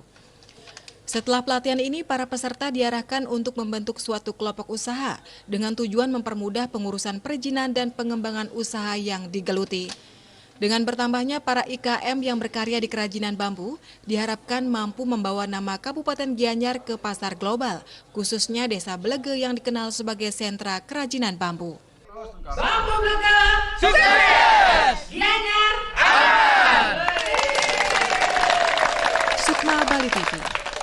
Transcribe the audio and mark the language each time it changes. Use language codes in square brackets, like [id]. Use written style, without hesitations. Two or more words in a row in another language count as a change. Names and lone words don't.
[id] Setelah pelatihan ini, para peserta diarahkan untuk membentuk suatu kelompok usaha dengan tujuan mempermudah pengurusan perizinan dan pengembangan usaha yang digeluti. Dengan bertambahnya para IKM yang berkarya di kerajinan bambu, diharapkan mampu membawa nama Kabupaten Gianyar ke pasar global, khususnya Desa Blege yang dikenal sebagai sentra kerajinan bambu. Bambu Blege, sukses! Gianyar, aman! Sukma Bali TV.